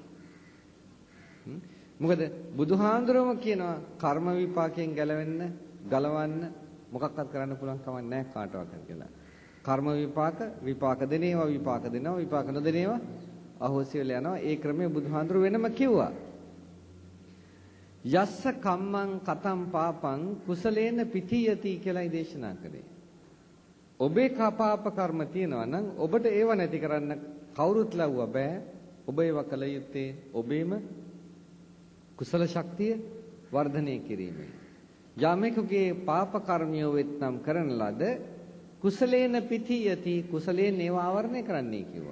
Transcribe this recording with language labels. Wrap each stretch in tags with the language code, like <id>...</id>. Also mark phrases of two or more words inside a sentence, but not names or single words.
<si>මොකද බුදුහාඳුරම කියනවා කර්ම විපාකයෙන් ගලවන්න මොකක්වත් කරන්න පුළුවන් කමක් නැහැ කාටවත් කියලා. කර්ම විපාක දෙනේවා විපාක දෙනවා විපාක නොදෙනේවා අහෝසි වෙලා යනවා. ඒ ක්‍රමය බුදුහාඳුර වෙනම කිව්වා.</si> <pi>යස්ස කම්මං කතම් පාපං කුසලේන පිතියති</pi> <si>කියලායි දේශනා කරේ. ඔබේ කපාප කර්ම තියෙනවා නම් ඔබට ඒව නැති කරන්න කවුරුත් ලව්වා බෑ. ඔබ ඒව කළ යුත්තේ ඔබේම කුසල ශක්තිය වර්ධනය කිරීමයි. යමෙකුගේ පාප කර්මිය වෙත්නම් කරන ලද</si> <pi>කුසලේන පිතියති</pi> <si>කුසලයෙන් ඒව ආවරණය කරන්නයි කිව්වා.</si>